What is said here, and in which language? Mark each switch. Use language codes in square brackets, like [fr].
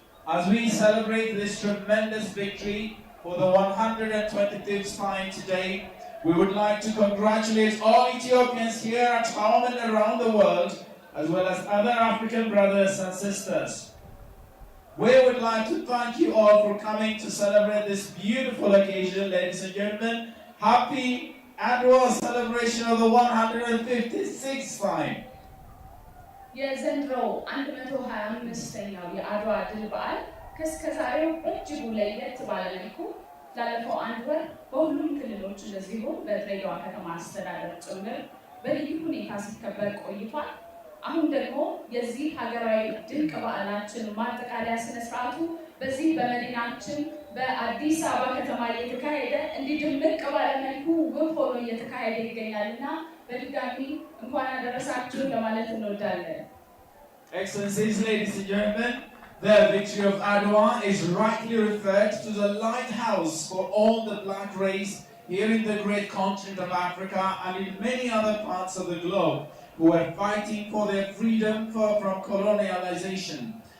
[en] As we celebrate this tremendous victory for the 125th time today, we would like to congratulate all Ethiopians here at home and around the world, as well as other African brothers and sisters. We would like to thank you all for coming to celebrate this beautiful occasion, ladies and gentlemen. Happy Adwa celebration of the 156th time. [am] የዘንድሮው 125ኛው የአድዋ ድል በዓል ከእስከዛሬው እጅጉ ለየት ባለ መልኩ ላለፈው አንድ ወር በሁሉም ክልሎች እንደዚሁም በድሬዳዋ ከተማ አስተዳደር ጭምር በልዩ ሁኔታ ሲከበር ቆይቷል። አሁን ደግሞ የዚህ ሀገራዊ ድንቅ በዓላችን ማጠቃለያ ስነስርዓቱ በዚህ በመዲናችን በአዲስ አበባ ከተማ እየተካሄደ እንዲህ ድምቅ ባለ መልኩ ውብ ሆኖ እየተካሄደ ይገኛልና በድጋሚ እንኳን አደረሳችሁ ለማለት እንወዳለን። [en] Excellencies, ladies and gentlemen, the victory of Adwa is rightly referred to the lighthouse for all the black race here in the great continent of Africa and in many other parts of the globe who are fighting for their freedom from colonialization.